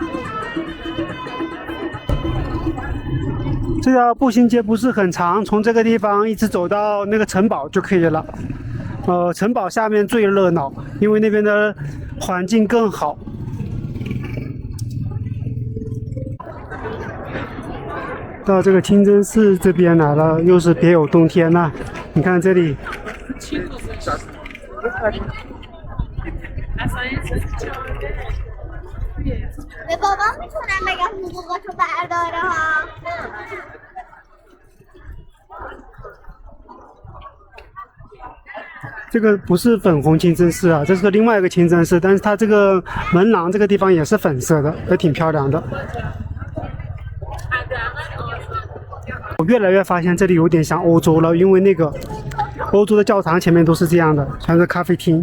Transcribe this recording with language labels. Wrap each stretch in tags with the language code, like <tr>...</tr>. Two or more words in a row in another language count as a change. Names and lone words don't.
<zh>这条步行街不是很长，从这个地方一直走到那个城堡就可以了。城堡下面最热闹，因为那边的环境更好。到这个清真寺这边来了，又是别有洞天呐！你看这里。</zh> <fa>به بابا میتونم بگم حقوقاتو برداره ها.</fa> <zh>这个不是粉红清真寺啊，这是另外一个清真寺，但是它这个门廊这个地方也是粉色的，也挺漂亮的。我越来越发现这里有点像欧洲了，因为那个欧洲的教堂前面都是这样的，全是咖啡厅。</zh>